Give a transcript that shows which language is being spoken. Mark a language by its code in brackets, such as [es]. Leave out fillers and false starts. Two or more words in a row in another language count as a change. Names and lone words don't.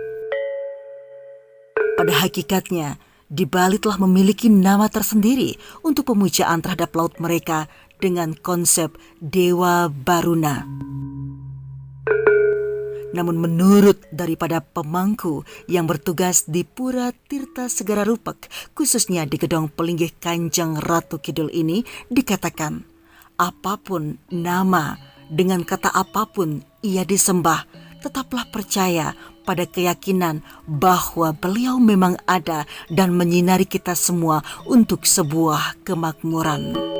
[id] Pada hakikatnya, di Bali telah memiliki nama tersendiri untuk pemujaan terhadap laut mereka dengan konsep Dewa Baruna. Namun menurut daripada pemangku yang bertugas di Pura Tirta Segara Rupak, khususnya di Gedong Pelinggih Kanjeng Ratu Kidul ini, dikatakan apapun nama, dengan kata apapun ia disembah, tetaplah percaya pada keyakinan bahwa beliau memang ada dan menyinari kita semua untuk sebuah kemakmuran.